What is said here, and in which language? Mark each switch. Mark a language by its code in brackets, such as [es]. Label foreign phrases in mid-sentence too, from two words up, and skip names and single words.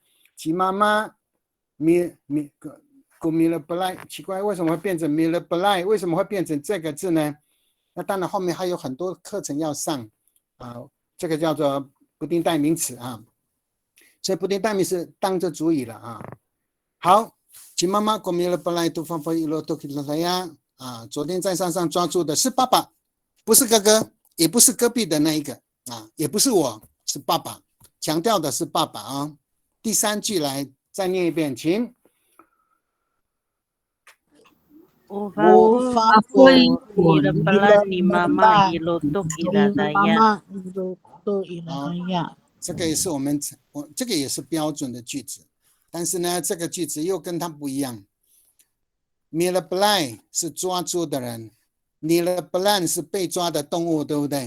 [zh] 其妈妈 milber， 奇怪，为什么会变成 milber？为什么会变成这个字呢？那当然后面还有很多课程要上啊，这个叫做不定代名词啊，所以不定代名词当着主语了啊。好，请妈妈 [ami] milber tufafui ilotok ilataya。 [zh] 昨天在山上抓住的是爸爸，不是哥哥，也不是隔壁的那一个啊，也不是我，是爸爸，强调的是爸爸啊。第三句来再念一遍，请。这个也是这个也是标准的句子，但是呢，这个句子又跟它不一样。milber 是抓猪的人 ，milber 是被抓的动物，对不对？